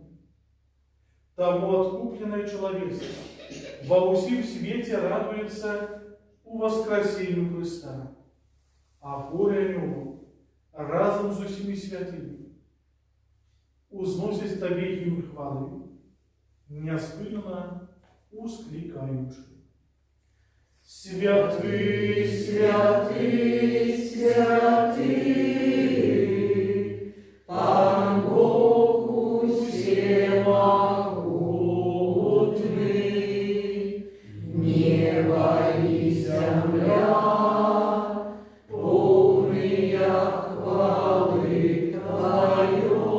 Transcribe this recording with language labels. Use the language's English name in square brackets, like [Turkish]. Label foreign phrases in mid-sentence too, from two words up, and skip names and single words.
[Belarusian] Таму адкупленае чалавецтва ва ўсім свеце радуецца у воскресенню Христа, а хоры анёлаў разам з усімі святымі узносяць Табе гімн хвалы, няспынна усклікаючы. [Russian] Святый, святый, святый, Пан Бог всемогутный, небо и земля, полные хвалы Твоей.